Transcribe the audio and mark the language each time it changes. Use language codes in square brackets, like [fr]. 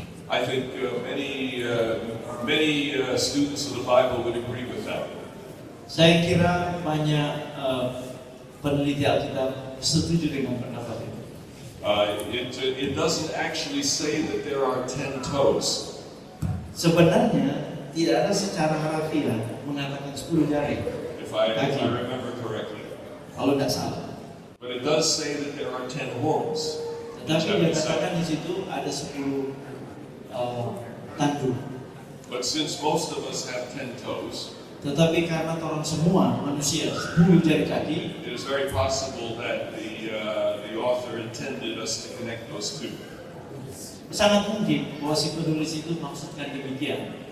[en] I think many students of the Bible would agree with that. [id] Saya kira banyak peneliti Alkitab setuju dengan pendapat itu. [en] It doesn't actually say that there are 10 toes. [id] Sebenarnya tidak ada secara harfiah mengatakan 10 jari. [en] If I remember correctly. [id] Kalau tidak salah. [en] But it does say that there are 10 horns. [id] Tetapi dikatakan di situ ada 10 tanduk. [en] But since most of us have 10 toes, [id] Tetapi karena orang semua manusia 10 jari kaki, [en] it is very possible that the author intended us to connect those two. [id] sangat mungkin bahwa si penulis itu maksudkan demikian.